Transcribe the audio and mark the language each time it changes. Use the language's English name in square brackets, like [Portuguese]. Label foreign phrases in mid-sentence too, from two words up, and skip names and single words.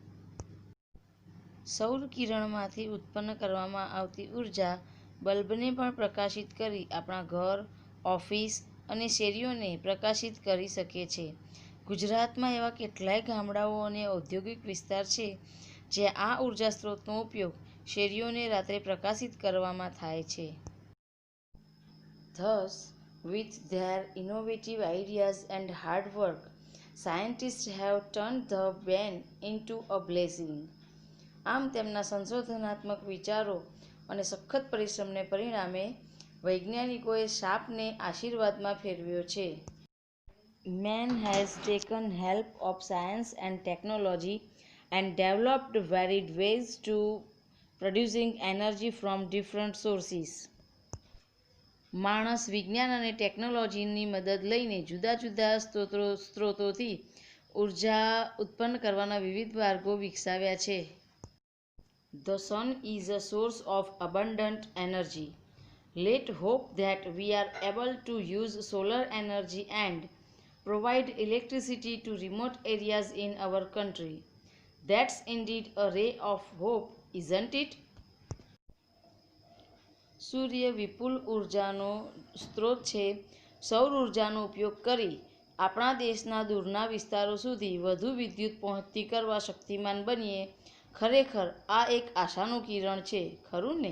[Gujarati] સૌર કિરણમાંથી ઉત્પન્ન કરવામાં આવતી ઉર્જા બલ્બને પણ પ્રકાશિત કરી આપણા ઘર, ઓફિસ અને શેરીઓને પ્રકાશિત કરી શકે છે. ગુજરાતમાં એવા કેટલાય ગામડાઓ અને ઔદ્યોગિક વિસ્તાર છે જ્યાં આ ઉર્જા સ્ત્રોતનો ઉપયોગ શેરીઓને રાત્રે પ્રકાશિત કરવામાં થાય છે. [English] Thus, with their innovative ideas and hard work, scientists have turned the ban into a blessing. [Gujarati] આમ તેમના સંશોધનાત્મક વિચારો અને સખત પરિશ્રમને પરિણામે વૈજ્ઞાનિકોએ શાપને આશીર્વાદમાં ફેરવ્યો છે. [English] Man has taken help of science and technology and developed varied ways to producing energy from different sources. [Gujarati] માણસ વિજ્ઞાન અને ટેકનોલોજીની મદદ લઈને જુદા જુદા સ્ત્રોતોથી ઉર્જા ઉત્પન્ન કરવાના વિવિધ માર્ગો વિકસાવ્યા છે. [English] The sun is a source of abundant energy. Let's hope that we are able to use solar energy and provide electricity to remote areas in our country. That's indeed a ray of hope, isn't it? [Gujarati] સૂર્ય વિપુલ ઉર્જાનો સ્ત્રોત છે. સૌર ઉર્જાનો ઉપયોગ કરી આપણા દેશના દૂરના વિસ્તારો સુધી વધુ વિદ્યુત પહોંચતી કરવા શક્તિમાન બનીએ. ખરેખર આ એક આશાનું કિરણ છે, ખરું ને?